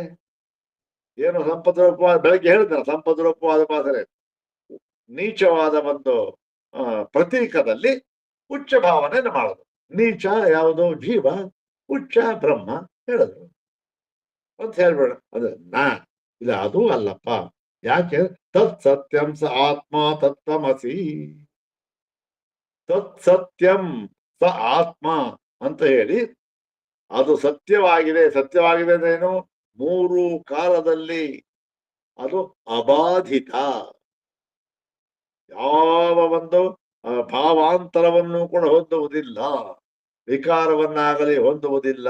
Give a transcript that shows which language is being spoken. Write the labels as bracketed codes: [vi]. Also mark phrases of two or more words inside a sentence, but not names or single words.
[kn] ಏನು ಸಂಪತ್ ರೂಪವಾದ, ಬೆಳಗ್ಗೆ ಹೇಳಿದ ಸಂಪತ್ ರೂಪವಾದ ಉಪಾಸನೆ ನೀಚವಾದ ಒಂದು ಪ್ರತೀಕದಲ್ಲಿ ಉಚ್ಚ ಭಾವನೆಯನ್ನು ಮಾಡೋದು. ನೀಚ ಯಾವುದು? ಜೀವ. ಉಚ್ಚ ಬ್ರಹ್ಮ ಹೇಳಿದ್ರು ಅಂತ ಹೇಳ್ಬೇಡ. ಅದು ಇಲ್ಲ, ಅದು ಅಲ್ಲಪ್ಪ. ಯಾಕೆ? [sa] ತತ್ ಸತ್ಯಂ ಸ ಆತ್ಮ ತತ್ವಮಸಿ. ತತ್ ಸತ್ಯಂ ಸ ಆತ್ಮ [kn] ಅಂತ ಹೇಳಿ, ಅದು ಸತ್ಯವಾಗಿದೆ. ಸತ್ಯವಾಗಿದೆ ಅಂದ್ರೇನು? ಮೂರು ಕಾಲದಲ್ಲಿ ಅದು ಅಬಾಧಿತ, ಯಾವ ಒಂದು ಭಾವಾಂತರವನ್ನು ಕೂಡ ಹೊಂದುವುದಿಲ್ಲ, ವಿಕಾರವನ್ನಾಗಲಿ ಹೊಂದುವುದಿಲ್ಲ.